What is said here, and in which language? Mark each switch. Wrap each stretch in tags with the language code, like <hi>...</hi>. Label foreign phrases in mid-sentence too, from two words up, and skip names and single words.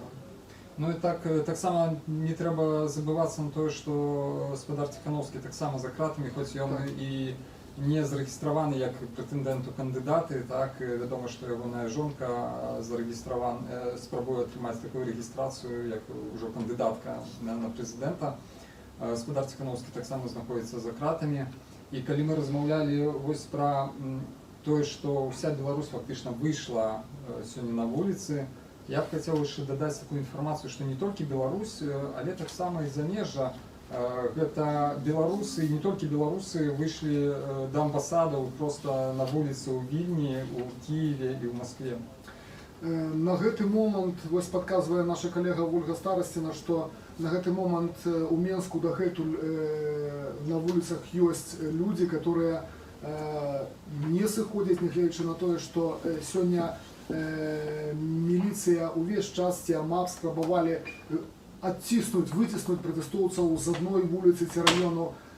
<be>Ну і таксама не трэба забывацца на тое, што спадар Ціхановскі таксама за кратамі, хоць ён і не зарэгістраваны як прэтэндэнт у кандыдаты, так, вядома, што ягоная жонка спрабуе атрымаць такую рэгістрацыю, як ужо кандыдатка на прэзідэнта. Спадар Ціхановскі таксама знаходзіцца за кратамі. І калі мы размаўлялі вось пра тое, што ўся Беларусь фактычна выйшла сёння на вуліцы,</be> <ru>я б хотел еще додать такую информацию, что не только Беларусь,</ru> <be>але таксама и замежжа.</be> <ru>Это белорусы, и не только белорусы, вышли до амбассадов просто на улице у Вильни, у Киеве и в Москве.</ru> <be>На гэты момант, вось падказвае наша калега Ольга Старасціна, што на гэты момант у Менску дагэтуль на вуліцах ёсць людзі, которые не сыходзяць, нягледзячы на тое, што сёння міліцыя ўвесь час ці АМАП спрабавалі адціснуць, выціснуць пратэстоўцаў з адной вуліцы ці раёну</be>